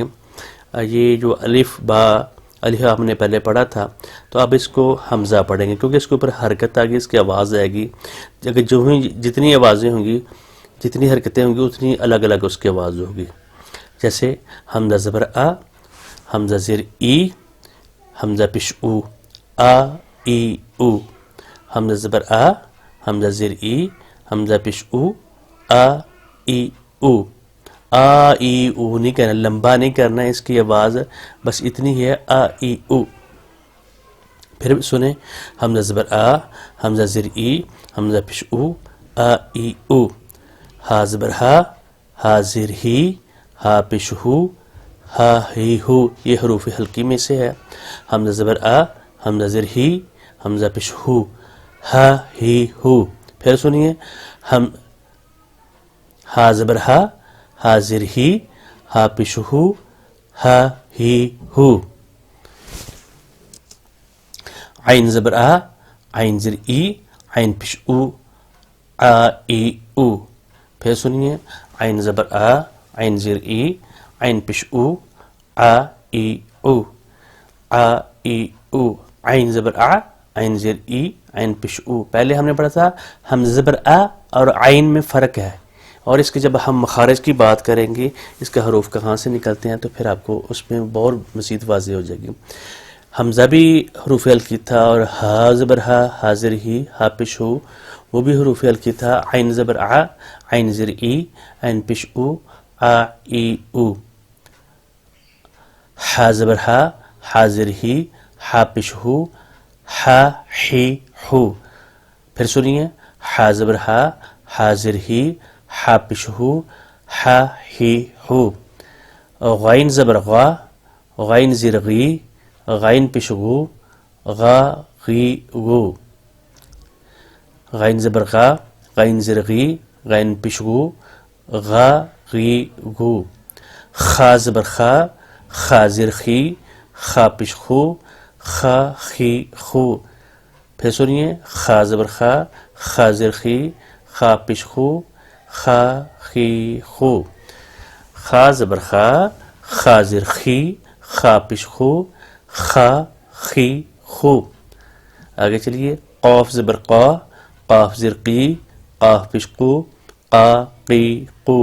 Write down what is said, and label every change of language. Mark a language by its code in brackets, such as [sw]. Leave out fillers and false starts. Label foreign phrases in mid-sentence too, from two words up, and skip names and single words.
[ur] یہ جو الف با الف ہم نے پہلے پڑھا تھا، تو اب اس کو حمزہ پڑھیں گے، کیونکہ اس کے اوپر حرکت آ گئی، اس کی آواز آئے گی، جتنی آوازیں ہوں گی، جتنی حرکتیں ہوں گی، اتنی الگ الگ اس کی آواز ہوگی۔ جیسے حمزہ زبر آ، حمزہ زیر ای، حمزہ پیش او، آ ای او، حمزہ زبر آ، حمزہ زیر ای، حمزہ پیش او، آ ای او۔ آ ای او نہیں کہنا، لمبا نہیں کرنا، اس کی آواز بس اتنی ہے، آ ای او۔ پھر سنیں، حمزہ زبر آ، حمزہ زیر ای، حمزہ پیش او، آ ای او۔ ہا زبر ہا، ہا زیر ہی، ہا پیش ہو، ہا ہی ہو، یہ حروف حلقی میں سے ہے. حمزہ زبر آ، حمزہ زیر ہی، حمزہ پیش ہو، ہا ہی ہو. پھر سنیے، ہم ہا زبر ہا، ہا زیر ہی، ہا پیش ہو، ہا ہی ہو. عین زبر آ، عین زیر ای، عین پیش او، آ ای او. پھر سنیے، عین زبر آ، عین زیر ای، عین پیش او، آ ای او، آ ای او. عین زبر آ، عین زیر ای، عین پیش او. پہلے ہم نے پڑھا تھا حمزہ زبر آ اور عین میں فرق ہے، اور اس کے جب ہم مخارج کی بات کریں گے، اس کا حروف کہاں سے نکلتے ہیں، تو پھر آپ کو اس میں اور مزید واضح ہو جائے گی. حمزہ بھی حروف حلقی تھا، اور ہا زبر ہا، ہا زیر ہی، ہا پیش ہو، وہ بھی حروف حلقی تھا. عین زبر آ، عین زیر ای، عین پیش او، آ ای او. ہا زبر ہا، ہا زیر ہی، ہا پیش ہو، ہا ہی ہو. پھر سنیے، ہا زبر ہا، ہا زیر ہی، ہا پیش ہو، ہا ہی ہو. غین زبر غا، غین زیر غی، غین پیش غو، غا غی غو. غین زبر غا، غین زیر غی، غین پیش غو، غا غی غو. خا زبر خا، خا زیر خی، خا پیش خو، خا خی خو. پھر سنیے، خا زبر خا، خا زیر خی، خا پیش خو، خا خی خو. خا زبر خا، خا زیر خی، خا پیش خو، خا خی خو. آگے چلیے، قاف زبر قا، قاف زیر قی، قاف پیش قو، قا قی قو.